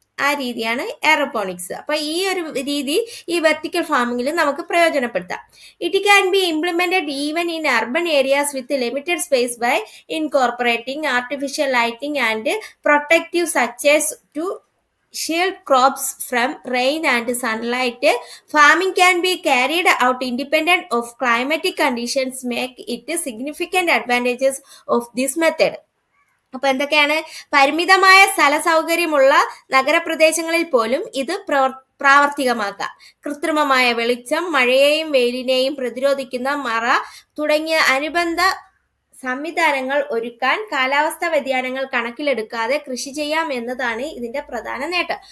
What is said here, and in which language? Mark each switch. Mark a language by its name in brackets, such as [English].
[Malayalam] ആ രീതിയാണ് എയറോപോണിക്സ്. അപ്പൊ ഈ ഒരു രീതി ഈ വെർട്ടിക്കൽ ഫാമിങ്ങിൽ നമുക്ക് പ്രയോജനപ്പെടുത്താം. [English] It can be implemented even in urban areas with limited space by incorporating artificial lighting and protective such as to shield crops from rain and sunlight. Farming can be carried out independent of climatic conditions, make it significant advantages of this method. [Malayalam] അപ്പൊ എന്തൊക്കെയാണ്? പരിമിതമായ സ്ഥല സൗകര്യമുള്ള നഗരപ്രദേശങ്ങളിൽ പോലും ഇത് പ്രാവർത്തികമാക്കാം. കൃത്രിമമായ വെളിച്ചം, മഴയെയും വെയിലിനെയും പ്രതിരോധിക്കുന്ന മറ തുടങ്ങിയ അനുബന്ധ സംവിധാനങ്ങൾ ഒരുക്കാൻ കാലാവസ്ഥാ വ്യതിയാനങ്ങൾ കണക്കിലെടുക്കാതെ കൃഷി ചെയ്യാം എന്നതാണ് ഇതിന്റെ പ്രധാന നേട്ടം.